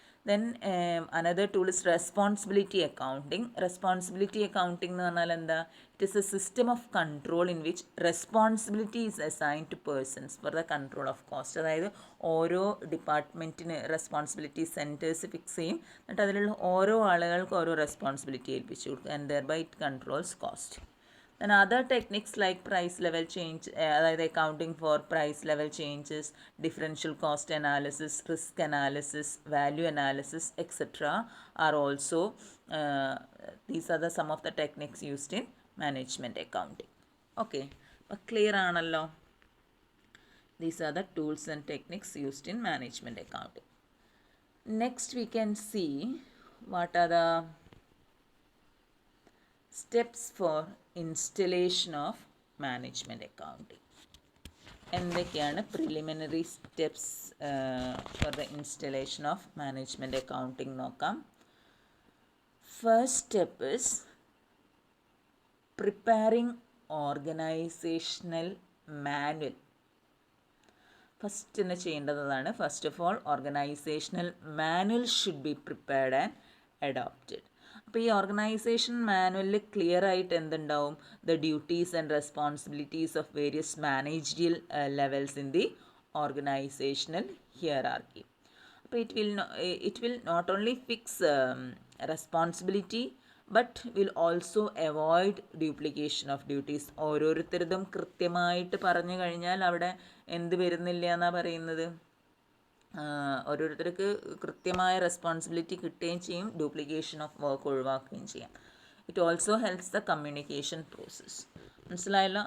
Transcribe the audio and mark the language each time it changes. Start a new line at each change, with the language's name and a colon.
English: Then another tool is responsibility accounting.
Malayalam: Responsibility accounting എന്ന് പറഞ്ഞാൽ എന്താ?
English: It is a system of control in which responsibility is assigned to persons for the control of cost.
Malayalam: അതായത് ഓരോ ഡിപ്പാർട്ട്മെൻറ്റിന് responsibility centres fix ചെയ്യും, എന്നിട്ട് അതിലുള്ള ഓരോ ആളുകൾക്ക് ഓരോ റെസ്പോൺസിബിലിറ്റി ഏൽപ്പിച്ചു കൊടുക്കും.
English: And thereby it controls cost. Then other techniques like price level change, അതായത് accounting for price level changes, differential cost analysis, risk analysis, value analysis, etc. are also, these are some of the techniques used in management accounting. Okay, clear ആണല്ലോ? These are the tools and techniques used in management accounting. Next we can see what are the steps for installation of management accounting. എന്തൊക്കെയാണ് preliminary steps for the installation of management accounting നോക്കാം. First step is preparing organisational manual. First
Malayalam: തന്നെ ചെയ്യേണ്ടതാണ്.
English: First of all organisational manual should be prepared and adopted.
Malayalam: അപ്പോൾ ഈ organisation മാനുവലിൽ clear ആയിട്ട് എന്തുണ്ടാവും?
English: The duties and responsibilities of various managerial levels in the organisational hierarchy. അപ്പോൾ it will not only fix responsibility but will also avoid duplication of duties.
Malayalam: ഓരോരുത്തരതും കൃത്യമായിട്ട് പറഞ്ഞു കഴിഞ്ഞാൽ അവിടെ എന്ത് വരുന്നില്ല എന്നാണ് പറയുന്നത്? ഓരോരുത്തർക്ക് കൃത്യമായ റെസ്പോൺസിബിലിറ്റി കിട്ടുകയും ചെയ്യും, ഡ്യൂപ്ലിക്കേഷൻ ഓഫ് വർക്ക് ഒഴിവാക്കുകയും ചെയ്യാം.
English: It also helps the communication process.
Malayalam: മനസ്സിലായല്ലോ?